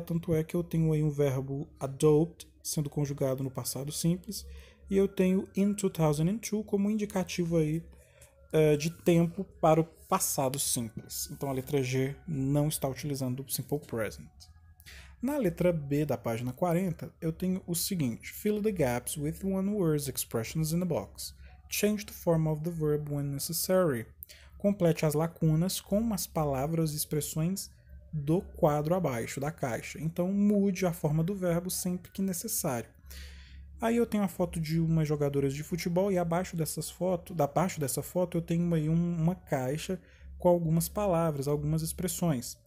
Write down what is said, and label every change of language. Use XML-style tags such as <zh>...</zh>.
<pt>Tanto é que eu tenho aí um verbo adopt sendo conjugado no passado simples e eu tenho in 2002 como indicativo aí de tempo para o passado simples. Então a letra G não está utilizando o simple present. Na letra B da página 40, eu tenho o seguinte:</pt> <en>fill the gaps with one-word expressions in the box. Change the form of the verb when necessary.</en> <pt>Complete as lacunas com as palavras e expressões do quadro abaixo da caixa. Então mude a forma do verbo sempre que necessário. Aí eu tenho a foto de umas jogadoras de futebol e abaixo dessa foto eu tenho aí uma caixa com algumas palavras, algumas expressões.</pt>